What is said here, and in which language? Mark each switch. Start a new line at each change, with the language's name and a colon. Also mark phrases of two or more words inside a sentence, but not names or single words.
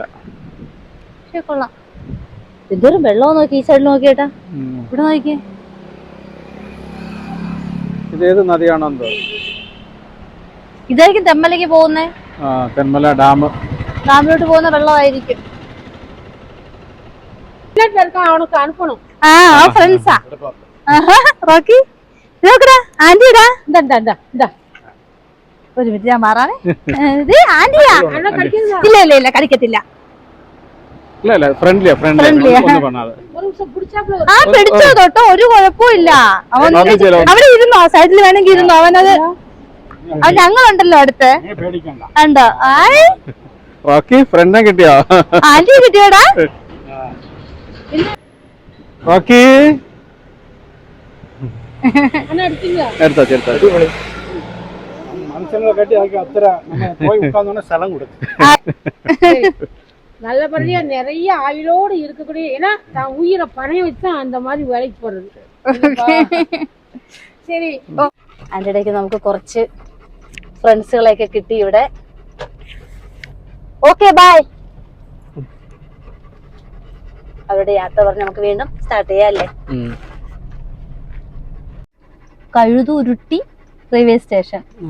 Malayalam: പക്ഷെ കൊള്ളാം. ഇതൊരു വെള്ളം നോക്കി, ഈ സൈഡിൽ നോക്കിയേട്ടാ. ഇവിടെ നോക്കി. ഇതേത് നദിയാണോ? ഇതായിരിക്കും തെന്മലയ്ക്ക് പോകുന്നേ. തെന്മല ഡാം. ഡാമിലോട്ട് പോകുന്ന വെള്ളമായിരിക്കും.
Tamil: அவனுக்கு அனுப்பணும்.
Malayalam: ആ ഫ്രണ്ട്സാ. റോക്കി നോക്കടാ, ആന്റിടാ. ഒരു മിനിറ്റ് ഞാൻ മാറാനേ. ഇത് ആന്റിയാ. ഇല്ല കടിക്കത്തില്ല. ഫ്രണ്ട്ലിയാ ആ പിടിച്ചോ തൊട്ടോ, ഒരു കുഴപ്പമില്ല. അവൻ അവിടെ ഇരുന്നോ, സൈഡിൽ വേണമെങ്കിൽ ഇരുന്നോ. അവനത് അവൻ ഞങ്ങളുണ്ടല്ലോ അടുത്ത്. ഉണ്ടോ? റോക്കി ഫ്രണ്ടിനെ കിട്ടിയോ? ആന്റി കിട്ടിയോടാ? റോക്കി എടുത്തോ.
Tamil: மனுஷங்களை கட்டி அதுக்கு அத்தனை நம்ம போய் உட்கார்ந்தோன்னா ஸ்தலம் கொடுக்கும். நல்லபடியா நிறைய ஆயுளோடு இருக்கக்கூடிய, ஏன்னா தான் உயிரை பணைய வச்சு அந்த மாதிரி வேலைக்கு போறது.
Malayalam: ശരി. അതിന്റെ ഇടയ്ക്ക് നമുക്ക് കുറച്ച് ഫ്രണ്ട്സുകളെയൊക്കെ കിട്ടി ഇവിടെ.
English: okay bye.
Malayalam: അവരുടെ യാത്ര പറഞ്ഞ് നമുക്ക് വീണ്ടും സ്റ്റാർട്ട് ചെയ്യാം അല്ലേ? കഴുതുരുട്ടി റെയിൽവേ സ്റ്റേഷൻ.